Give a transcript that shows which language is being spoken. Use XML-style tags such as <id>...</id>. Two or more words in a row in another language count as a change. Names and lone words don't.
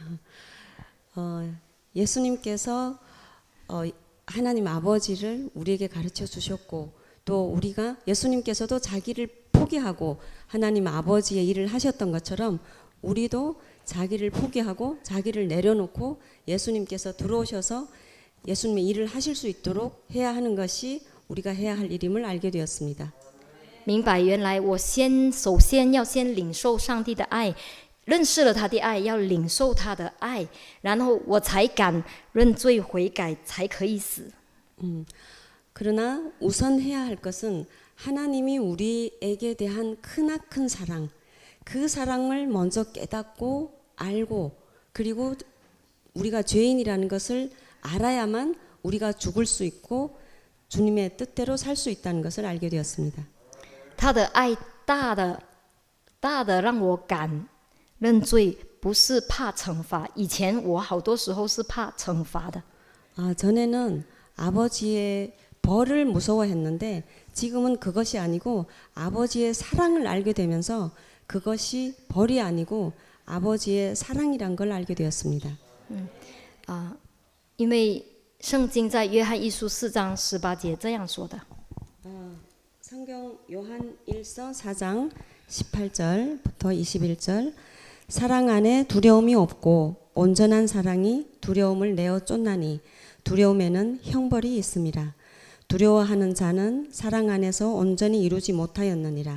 <ko>예수님께서 하나님 아버지를 우리에게 가르쳐 주셨고 또 우리가 예수님께서도 자기를 포기하고 하나님 아버지의 일을 하셨던 것처럼 우리도 자기를 포기하고 자기를 내려놓고 예수님께서 들어오셔서 예수님의 일을 하실 수 있도록 해야 하는 것이 우리가 해야 할 일임을 알게 되었습니다.</ko> <zh>明白原来我首先要先领受上帝的爱，认识了他的爱，要领受他的爱，然后我才敢认罪悔改，才可以死。</zh> <ko>그러나 우선 해야 할 것은 하나님이 우리에게 대한 크나큰 사랑, 그 사랑을 먼저 깨닫고 알고 그리고 우리가 죄인이라는 것을 알아야만 우리가 죽을 수 있고 주님의 뜻대로 살 수 있다는 것을 알게 되었습니다.</ko> <zh>他的爱大的让我敢认罪，不是怕惩罚。以前我好多时候是怕惩罚的。</zh> <ko>전에는 아버지의 벌을 무서워했는데 지금은 그것이 아니고 아버지의 사랑을 알게 되면서 그것이 벌이 아니고 아버지의 사랑이란 걸 알게 되었습니다.</ko> <zh>因为圣经在约翰一书4章18节这样说的。</zh> <ko>성경 요한 1서 4장 18절부터 21절 사랑 안에 두려움이 없고 온전한 사랑이 두려움을 내어 쫓나니 두려움에는 형벌이 있음이라. 두려워하는 자는 사랑 안에서 온전히 이루지 못하였느니라.</ko>